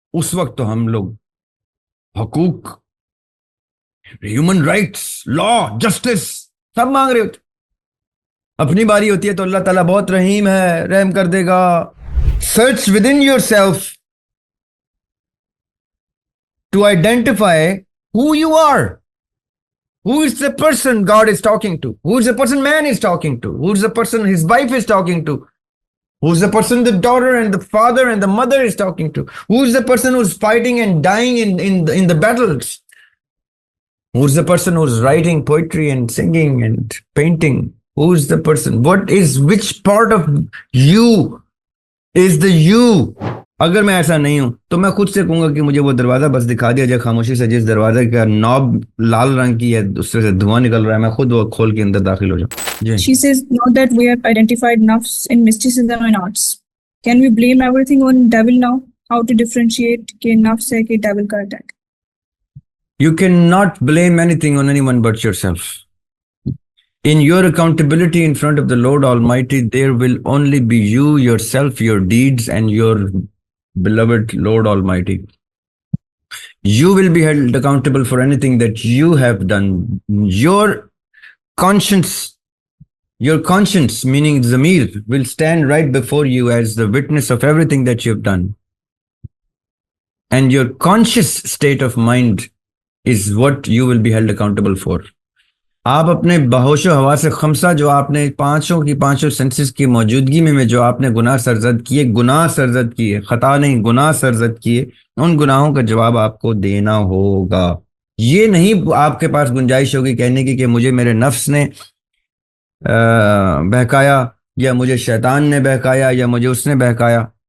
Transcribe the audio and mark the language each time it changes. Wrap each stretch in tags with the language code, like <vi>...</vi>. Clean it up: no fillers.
<ur>اس وقت تو ہم لوگ حقوق، ہیومن رائٹس، لا، جسٹس سب مانگ رہے ہوتے. اپنی باری ہوتی ہے تو اللہ تعالیٰ بہت رحیم ہے، رحم کر دے گا.</ur> <en>Search within yourself to identify who you are. Who is the person God is talking to? Who is the person man is talking to? Who is the person his wife is talking to? Who is the person the daughter and the father and the mother is talking to? Who is the person who's fighting and dying in the battles? Who is the person who's writing poetry and singing and painting? Who is the person? Which part of you is the you?</en> <ur>اگر میں ایسا نہیں ہوں تو میں خود سے کہوں گا کہ مجھے وہ دروازہ بس دکھا دیا جائے خاموشی سے، جس دروازے کا نوب لال رنگ کی ہے، اس سے دھواں نکل رہا ہے، میں خود وہ کھول کے اندر داخل ہو جاؤں.</ur> <en>She says, now that we have identified nafs in mysticism and arts, can we blame everything on devil now? How to differentiate</en> <ur>کہ nafs ہے کہ devil کا attack?</ur> <en>You cannot blame anything on anyone but yourself. In your accountability in front of the Lord Almighty, there will only be you, yourself, your deeds, and your beloved Lord Almighty. You will be held accountable for anything that you have done. Your conscience, meaning Zamir, will stand right before you as the witness of everything that you have done. And your conscious state of mind is what you will be held accountable for.</en> <ur>آپ اپنے بہوش و حواس خمسہ جو آپ نے پانچوں senses کی موجودگی میں جو آپ نے گناہ سرزد کیے، خطا نہیں گناہ سرزد کیے، ان گناہوں کا جواب آپ کو دینا ہوگا. یہ نہیں آپ کے پاس گنجائش ہوگی کہنے کی کہ مجھے میرے نفس نے بہکایا، یا مجھے شیطان نے بہکایا، یا مجھے اس نے بہکایا.</ur>